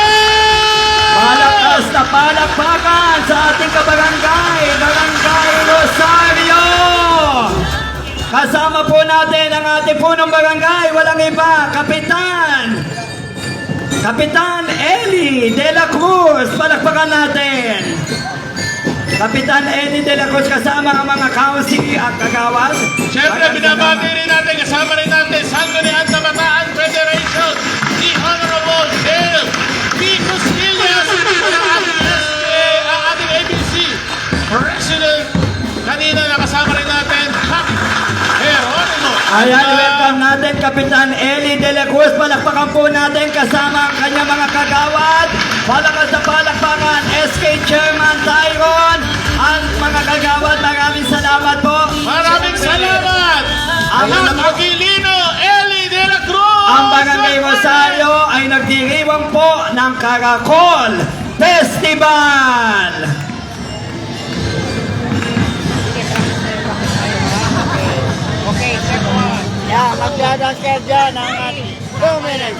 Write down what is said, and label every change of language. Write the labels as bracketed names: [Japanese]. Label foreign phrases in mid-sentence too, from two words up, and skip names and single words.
[Filipino] Malakas na palakpakan sa ating kabarangay, Barangay Rosario. Kasama po natin ang ating punong barangay, walang iba, Kapitan Eli de la Cruz. Palakpakan natin. Kapitan Eli de la Cruz kasama ang mga council at kagawad. Siyempre, binabati rin natin, kasama rin natin Sangguniang Kabataan Federation, [English] the Honorable [Filipino] Dale P. Costillas, ang ating ABC President. Kanina nakasama rin natin, Kap Geronimo. Ayan, welcome natin Kapitan Eli de la Cruz. Palakpakan po natin kasama ang kanyang mga kagawad. Palakas na palakpakan, SK Chairman Tyron. Ang mga kagawad, maraming salamat po. Maraming salamat! Ang Aquilino Eli de la Cruz! Ang Barangay Rosario ay nagdiriwang po ng Caracol Festival. Yeah, magdadang ka dyan ang 2 minutes.